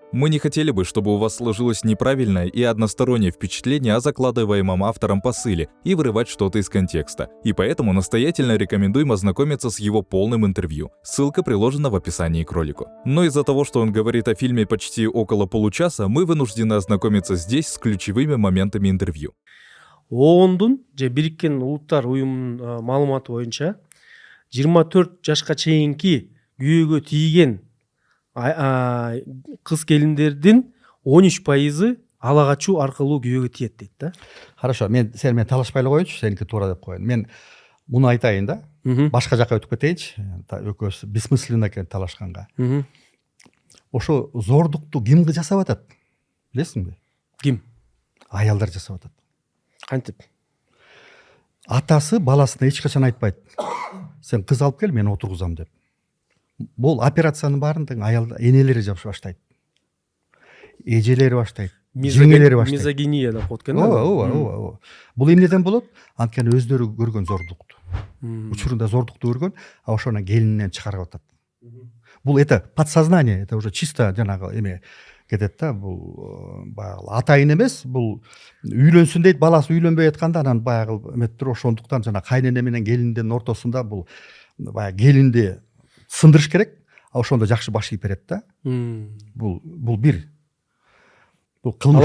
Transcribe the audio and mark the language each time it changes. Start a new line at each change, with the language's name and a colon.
Russian: Мы не хотели бы, чтобы у вас сложилось неправильное и одностороннее впечатление о закладываемом автором посыле и вырывать что-то из контекста. И поэтому настоятельно рекомендуем ознакомиться с его полным интервью. Ссылка приложена в описании к ролику. Но из-за того, что он говорит о фильме почти около получаса, мы вынуждены ознакомиться здесь с ключевыми моментами интервью.
Kyrgyz: оондун же Бириккен Улуттар уюмунун маалыматы боюнча 24 жашка чейинки күйөөгө тийген кыз келиндердин 13% ала качуу аркылуу күйөөгө тиет дейт да. Хорошо, мен сен менен талашпай эле коеюнчу, сеники туура деп коеюн. Мен муну айтайын да. Башка жакка өтүп кетейинчи. Экөөбүз бессмысленно экен талашканга. Ошо зордукту ким жасап атат? Билесиңби? Ким? Аялдар жасап атат. Кантип? Атасы баласына эч качан айтпайт. Сен кыз алып кел, мен отургузам деп. Бул операциянын баарын тең аялдар, энелери жапыш баштайт. Эжелери баштайт. Жеңелери баштайт. Мизогиния деп коет экен. Ооба. Бул эмнеден болот? Анткени өздөрү көргөн зордукту. Учурунда зордукту көргөн, а ошону келининен чыгарып атат. Бул
Russian: это подсознание, это уже чисто
Kyrgyz: жанагы эме кетет да. Бул баягы атайын эмес, бул үйлөнсүн дейт, баласы үйлөнбөй атканда анан баягы эметтир, ошондуктан жана кайнене менен келиндин ортосунда бул баягы келинди сындырыш керек, а ошондо жакшы баш ийип берет да. Бул бир. Бул кылмыш.